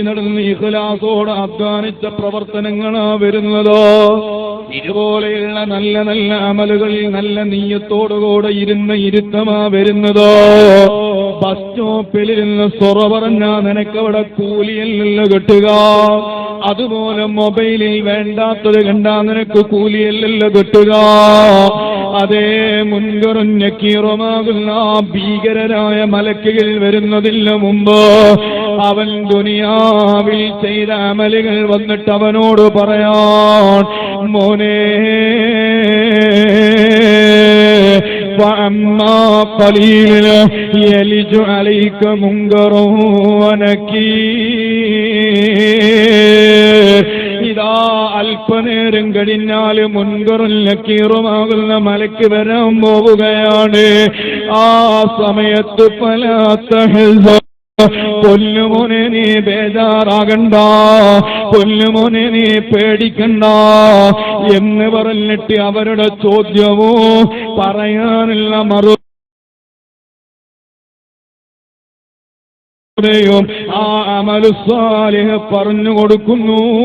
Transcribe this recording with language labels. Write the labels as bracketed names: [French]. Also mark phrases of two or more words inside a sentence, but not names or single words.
[Malayalam] നടന്ന് ഇഖ്ലാസോടെ അധ്വാനിച്ച പ്രവർത്തനങ്ങളാ വരുന്നതോ, ഇതുപോലെയുള്ള നല്ല നല്ല അമലുകൾ നല്ല നീയത്തോടുകൂടെ ഇരുന്ന ഇരുത്തമാ വരുന്നതോ, ബസ് സ്റ്റോപ്പിലിരുന്ന് സൊറ പറഞ്ഞാ നിനക്കവിടെ കൂലിയല്ലല്ലോ കിട്ടുക, അതുപോലെ മൊബൈലിൽ വേണ്ടാത്തത് കണ്ടാ നിനക്ക് കൂലിയല്ലല്ലോ കിട്ടുക. അതേ മുൻകറും നക്കീറുമാകുന്ന ഭീകരരായ മലക്കുകൾ വരുന്നതിന് മുമ്പ് അവൻ ദുനിയാവിൽ ചെയ്ത അമലുകൾ വന്നിട്ട് അവനോട് പറയാൻ, മോനെ [Arabic] فأما قليل يلج عليك منكر ونكير. [Malayalam] ഇതാ അല്പനേരം കഴിഞ്ഞാൽ മുൻകറും നക്കീറുമാകുന്ന മലക്ക് വരാൻ പോവുകയാണ്. ആ സമയത്ത് [Arabic] فلا تحزن, [Malayalam] പൊന്നുമോനെ നീ ബേജാറാകണ്ട, പൊന്നുമോനെ നീ പേടിക്കണ്ട എന്ന് പറഞ്ഞിട്ട് അവരുടെ ചോദ്യവും പറയാനുള്ള മറുപടിയും ആ [Arabic] عمل صالح [Malayalam] പറഞ്ഞു കൊടുക്കുന്നു.